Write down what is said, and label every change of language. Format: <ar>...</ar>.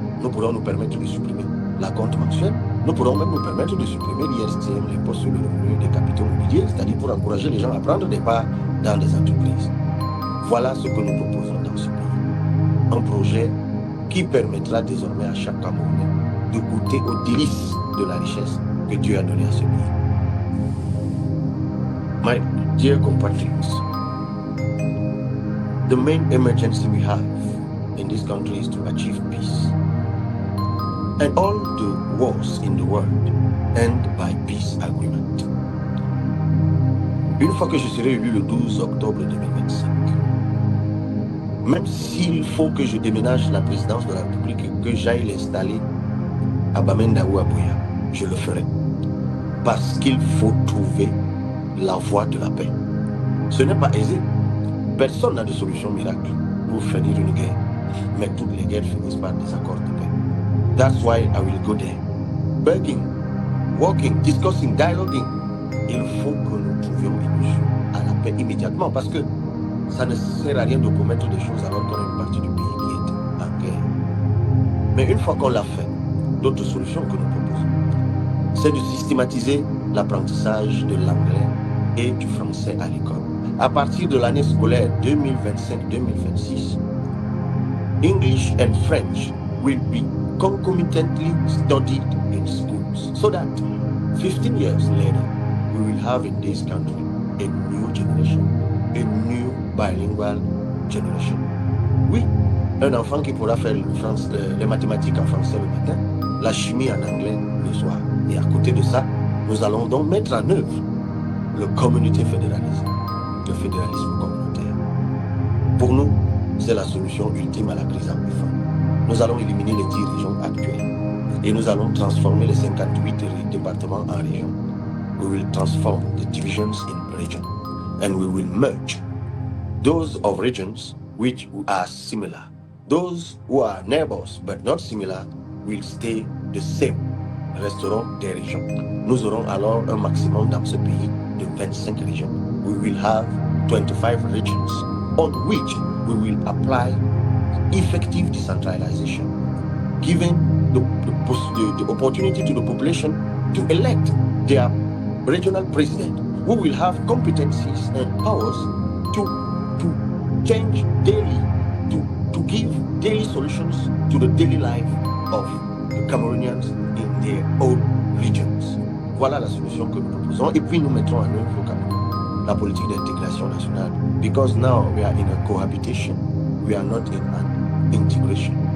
<fr>Nous pourrons nous permettre de supprimer la compte mensuelle. Nous pourrons même nous permettre de supprimer l'IRCM, l'impôt sur le revenu des capitaux mobiliers, c'est-à-dire pour encourager les gens à prendre des parts dans des entreprises. Voilà ce que nous proposons dans ce pays. Un projet qui permettra désormais à chaque Camerounais de goûter aux délices de la richesse que Dieu a donnée à ce pays.</fr> <en>My dear compatriots, the main emergency we have in this country is to achieve peace. And all the wars in the world end by peace agreement.</en> <fr>Une fois que je serai élu le 12 octobre 2025, même s'il faut que je déménage la présidence de la République que j'aille l'installer à Bamenda ou à Buea, je le ferai. Parce qu'il faut trouver la voie de la paix. Ce n'est pas aisé. Personne n'a de solution miracle pour finir une guerre. Mais toutes les guerres finissent par des accords de paix.</fr> <en>That's why I will go there. Begging, walking, discussing, dialoguing.</en> <fr>Il faut que nous trouvions une issue à la paix immédiatement parce que ça ne sert à rien de promettre des choses alors qu'on a une partie du pays qui est en guerre. Mais une fois qu'on l'a fait, d'autres solutions que nous proposons, c'est de systématiser l'apprentissage de l'anglais et du français à l'école. À partir de l'année scolaire 2025-2026,</fr> <en>English and French will be concomitantly studied in schools so that 15 years later, we will have in this country a new generation, a new bilingual generation.</en> <fr>Oui, un enfant qui pourra faire les mathématiques en français le matin, la chimie en anglais le soir. Et à côté de ça, nous allons donc mettre en œuvre le communauté fédéralisme, le fédéralisme communautaire. Pour nous, c'est la solution ultime à la crise anglophone. Nous allons éliminer les 10 régions actuelles et nous allons transformer les 58 départements en régions.</fr> <en>We will transform the divisions in region and we will merge those of regions which are similar. Those who are neighbors but not similar will stay the same,</en> <fr>resteront des régions. Nous aurons alors un maximum dans ce pays de 25 régions.</fr> <en>We will have 25 regions on which we will apply effective decentralization, giving the opportunity to the population to elect their regional president, who will have competencies and powers to change daily, to give daily solutions to the daily life of the Cameroonians in their own regions.</en> <fr>Voilà la solution que nous proposons. Et puis nous mettons en œuvre au Cameroun la politique d'intégration nationale.</fr> <en>Because now we are in a cohabitation, we are not in an integration.</en>